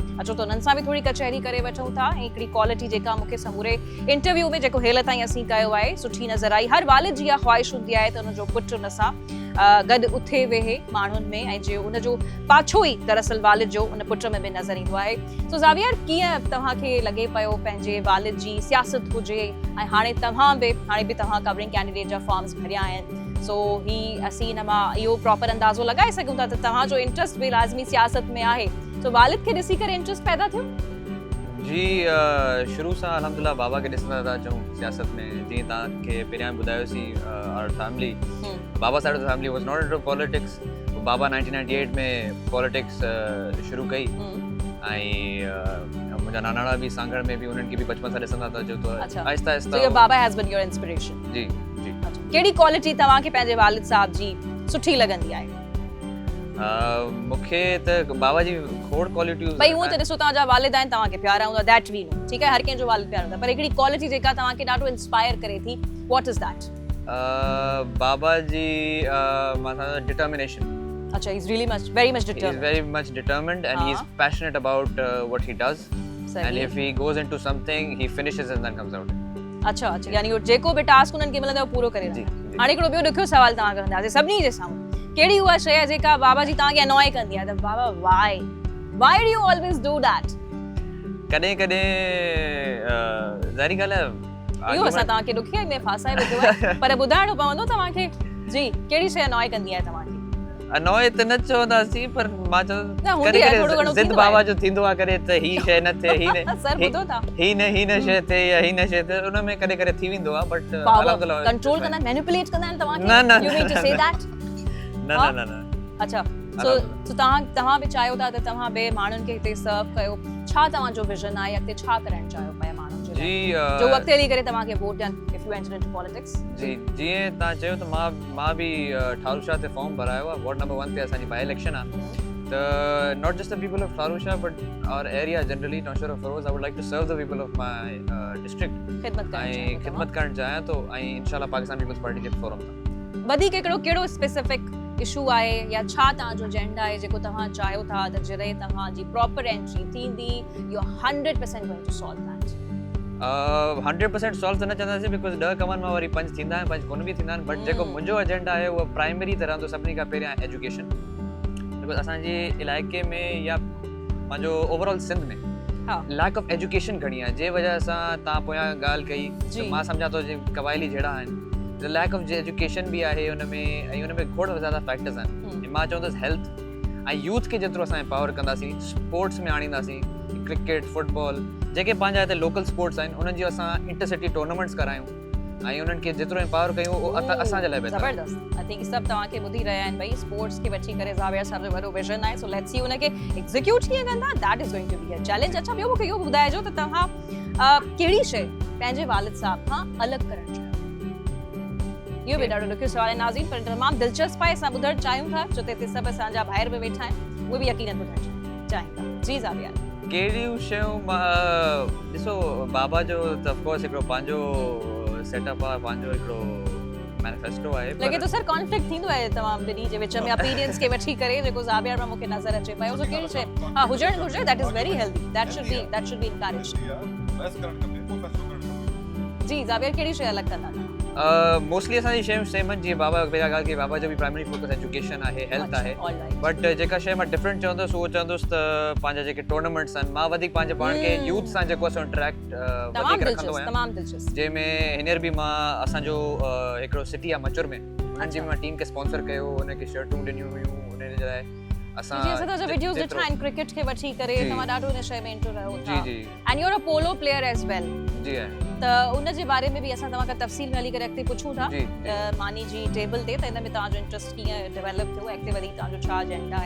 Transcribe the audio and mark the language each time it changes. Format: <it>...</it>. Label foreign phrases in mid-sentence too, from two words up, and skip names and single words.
<sd>अचो त उन्हनि सां बि थोरी कचहरी करे वठूं था। ऐं हिकिड़ी क्वालिटी जेका मूंखे समूरे इंटरव्यू में जेको हेल ताईं असीं कयो आहे सुठी नज़र आई। हर वालिद जी इहा ख़्वाहिश हूंदी आहे त हुनजो पुटु हुन सां गॾु उथे वेहे माण्हुनि में, ऐं जो उनजो पाछो ई दरअसल वालिद जो उन पुट में बि नज़र ईंदो आहे। सो ज़ावियर, कीअं तव्हांखे लॻे पियो पंहिंजे वालिद जी सियासत हुजे ऐं हाणे बि तव्हां</sd> <en>covering candidate</en> <sd>जा फॉर्म्स भरिया आहिनि, सो ही असीं हिन मां इहो प्रॉपर अंदाज़ो लॻाए सघूं था त तव्हांजो इंट्रस्ट बि लाज़मी सियासत में आहे, सो वालिद खे ॾिसी करे इंट्रस्ट पैदा थियो? जी शुरू सां अल्हम्दुलिल्लाह बाबा खे ॾिसंदा था अचूं सियासत में। जीअं तव्हांखे पहिरियां ॿुधायोसीं,</sd> <en>Our family, Baba side of the family was not into politics.</en> <sd>बाबा 1998 में पॉलिटिक्स शुरू कई, ऐं मुंहिंजा नानाणा बि सांगड़ में बि उन्हनि खे बि बचपन सां ॾिसंदा था अचो, तो आहिस्ता आहिस्ता</sd> <en>Your Baba has been your inspiration.</en> <sd>जी जी। कहिड़ी क्वालिटी तव्हांखे पंहिंजे वालिद साहब जी सुठी लॻंदी आहे? मूंखे त बाबा जी खोड़ क्वालिटियूं, भई हूअं त ॾिसो तव्हांजा वालिद आहिनि, तव्हांखे प्यारा हूंदा,</sd> <en>That we know,</en> <sd>ठीकु आहे, हर कंहिंजो वालिद प्यारा हूंदा, पर हिकिड़ी क्वालिटी जेका तव्हांखे ॾाढो इंस्पायर करे थी,</sd> <en>What is that?</en> <sd>बाबा जी डिटर्मिनेशन। अच्छा,</sd> <en>he's really very much determined. He's very much determined and he's passionate about what he does. And if he goes into something, he finishes and then comes out.</en> <sd>अच्छा, यानी वो जेको भी टास्क उन्हनि खे मिलंदो आहे पूरो करे रहिया। हाणे हिकिड़ो ॿियो ॾुखियो सवाल तव्हां कंदासीं सभिनी जे साम्हूं, कहिड़ी उहा शइ आहे जेका बाबा जी तव्हांखे अनॉय कंदी आहे त बाबा</sd> <en>why do you always do that?</en> <sd>कॾहिं कॾहिं ज़ाहिरी ॻाल्हि आहे इहो असां तव्हांखे ॾुखियाई में फासाए विधो आहे, पर ॿुधाइणो पवंदो तव्हांखे। जी, कहिड़ी शइ अनॉय कंदी आहे तव्हांखे? अनॉय त न चवंदासीं, पर मां चवंदो ज़िद बाबा जो थींदो आहे करे त ही शइ न थिए, ही न शइ थिए या ही न शइ थिए, उन में कॾहिं कॾहिं थी वेंदो आहे, बट अल्हम्दुलिल्लाह कंट्रोल कंदा आहिनि, मैनिपुलेट कंदा आहिनि तव्हांखे।</sd> <en>You mean to say that?</en> <sd>न। अच्छा, सो तव्हां बि चाहियो था त तव्हां ॿिए माण्हुनि खे हिते सर्व कयो, छा तव्हांजो विजन आहे, अॻिते छा करणु चाहियो पिया माण्हुनि जे लाइ जो अॻिते हली करे तव्हांखे वोट ॾियनि</sd> <en>if you enter into politics?</en> <sd>जी, जीअं तव्हां चयो त मां बि ठारूशाह ते फॉर्म भरायो आहे,</sd> <en>ward number</en> <sd>1 ते असांजी</sd> <en>by election</en> <sd>आहे, त</sd> <en>not just the people of Tharushah but our area generally Naushahr of Feroz, I would like to serve the people of my district,</en> <sd>खिदमत करणु चाहियां थो, ऐं इंशाल्लाह पाकिस्तान पीपल्स पार्टी जे फोरम तां। वधीक हिकिड़ो कहिड़ो</sd> <en>specific issue</en> <sd>आहे या छा तव्हांजो एजेंडा आहे जेको तव्हां चाहियो था त जॾहिं तव्हांजी</sd> <en>proper entry</en> <sd>थींदी</sd> <en>you are 100% going to solve that?</en> <sd>100% सॉल्व त न चवंदासीं, बिकॉज़ 10 कमनि मां वरी 5 थींदा आहिनि, 5 कोन बि थींदा आहिनि, बट जेको मुंहिंजो एजेंडा आहे उहो प्राइमरी त रहंदो सभिनी खां पहिरियां एजुकेशन, बिकॉज़ असांजे इलाइक़े में या पंहिंजो ओवरऑल सिंध में</sd> <en>lack of education</en> <sd>घणी आहे, जे वजह सां तव्हां पोयां ॻाल्हि कई त मां सम्झां थो जे कबाइली जहिड़ा आहिनि,</sd> <en>the lack of education</en> <sd>बि आहे हुन में, ऐं हुन में खोड़ ज़्यादा फैक्टर्स आहिनि। मां चवंदुसि हेल्थ ऐं यूथ खे जेतिरो असां एम्पावर कंदासीं, स्पोर्ट्स में आणींदासीं, क्रिकेट, फुटबॉल, जेके पंहिंजा हिते</sd> <en>local sports</en> <sd>आहिनि उन्हनि जी असां</sd> <en>intercity tournaments</en> <sd>करायूं ऐं उन्हनि खे जेतिरो एम्पावर कयूं उहो असांजे लाइ बहितर। ज़बरदस्त,</sd> <en>I think</en> <sd>सभु तव्हांखे ॿुधी रहिया आहिनि भई स्पोर्ट्स खे वठी करे ज़ावियर साहब जो वॾो विजन आहे, सो</sd> <en>let's see</en> <sd>उनखे एग्जीक्यूट कीअं कंदा,</sd> <en>That is going to be a challenge.</en> <sd>अच्छा, ॿियो मूंखे इहो ॿुधाइजो त तव्हां कहिड़ी शइ पंहिंजे वालिद साहब खां अलॻि करणु चाहियो? इहो बि ॾाढो ॾुखियो सवाल आहे नाज़रीन, पर तमामु दिलचस्प आहे, असां ॿुधणु चाहियूं था छो त हिते सभु असांजा ॿाहिरि बि वेठा आहिनि, उहे बि यकीनन ॿुधणु चाहिनि था। जी ज़ावियर, कहिड़ियूं शयूं? ॾिसो, बाबा जो त ऑफकोर्स हिकिड़ो पंहिंजो सेटअप आहे, पंहिंजो हिकिड़ो मैनिफेस्टो आहे, लॻे थो सर कॉन्फ्लिक्ट थींदो आहे तमामु ॿिन्ही जे विच में अपीरियंस खे वठी करे, जेको ज़ावियर में मूंखे नज़र अचे पियो, सो कहिड़ी शइ हुजणु घुरिजे,</sd> <en>That is very healthy, that should be encouraged.</en> <sd>जी ज़ावियर, कहिड़ी शइ अलॻि कंदा? मोस्टली असांजी शयूं सेम आहिनि, जीअं बाबा पहिरियां ॻाल्हि कई, बाबा जो बि</sd> <en>primary focus</en> <sd>एजुकेशन आहे, हेल्थ आहे, बट जेका शइ मां डिफरेंट चवंदुसि उहो चवंदुसि त पंहिंजा जेके टूर्नामेंट्स आहिनि, मां वधीक पंहिंजे पाण खे यूथ सां जेको आहे इंटरेक्ट वधीक रखंदो आहियां, तमामु दिलचस्प। जंहिंमें हींअर बि मां असांजो हिकिड़ो सिटी आहे मचुर में, हुननि जी मां टीम खे स्पॉन्सर कयो, हुनखे शर्टूं ॾिनियूं हुयूं, हुन जे लाइ असां जी असां जो वीडियोस ॾिठा आहिनि क्रिकेट खे वठी करे, तव्हां ॾाढो हिन शइ में इंटू रहियो था। जी</sd> <en>And you are a polo player as well.</en> <sd>जी आहे। त उन जे बारे में बि असां तव्हां खां तफ़सील में हली करे अॻिते पुछूं था जी, मानी जी टेबल ते, त हिन में तव्हांजो इंट्रस्ट कीअं डेवलप थियो, अॻिते वधी तव्हांजो छा एजेंडा आहे।</sd>